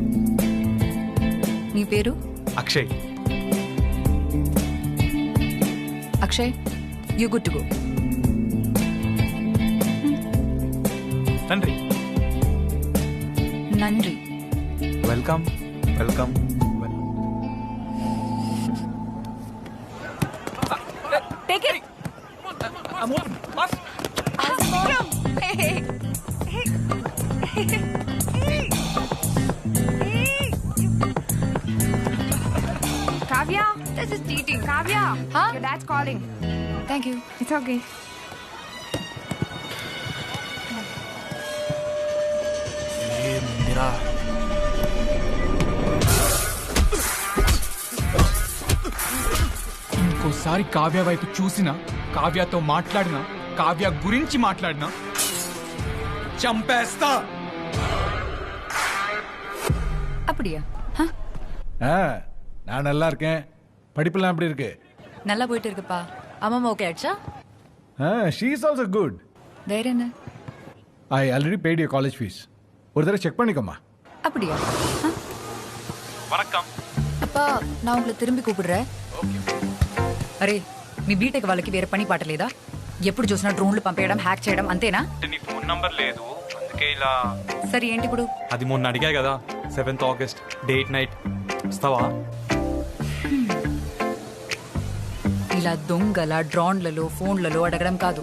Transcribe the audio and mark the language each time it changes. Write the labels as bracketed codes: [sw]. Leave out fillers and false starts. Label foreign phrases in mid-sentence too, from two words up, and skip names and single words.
[te] నీ పేరు? అక్షయ్. [en] Akshay, you good to go. [te] తండ్రి. [ta] నండ్రి. [en] welcome welcome. take it. Kavya, This is cheating. Kavya, Huh? your dad's calling. Thank you. It's okay. [te] ఇంకోసారి కావ్య వైపు చూసినా, కావ్యతో మాట్లాడినా, కావ్య గురించి మాట్లాడినా చంపేస్తా. [ta] அப்படியா? நான் நல்லா இருக்கேன். படிப்பெல்லாம் எப்படி இருக்கு? நல்லா போயிட்டு இருக்குப்பா. அம்மா ஓகே ஆயிடுச்சா? [en] She is also good. [ta] வேற என்ன? [en] I already paid your college fees. [ta] ஒரு தடவை செக் பண்ணிக்கோமா. அப்படியா? వనక్కం. அப்பா நான் உங்களை திரும்பி கூப்பிடுறேன். [te] అరే మీ బీటెక్ వాళ్ళకి వేరే పని పాట లేదా? ఎప్పుడు చూసినా డ్రోన్లు పంపేయడం, హ్యాక్ చేయడం అంతేనా? నీ ఫోన్ నంబర్ లేదు అందుకే ఇలా. సరే ఏంటి ఇప్పుడు? అది మొన్న అడిగా కదా, 7th August [en] date night [te] వస్తావా? ఇలా దొంగల డ్రోన్లలో ఫోన్లలో అడగడం కాదు.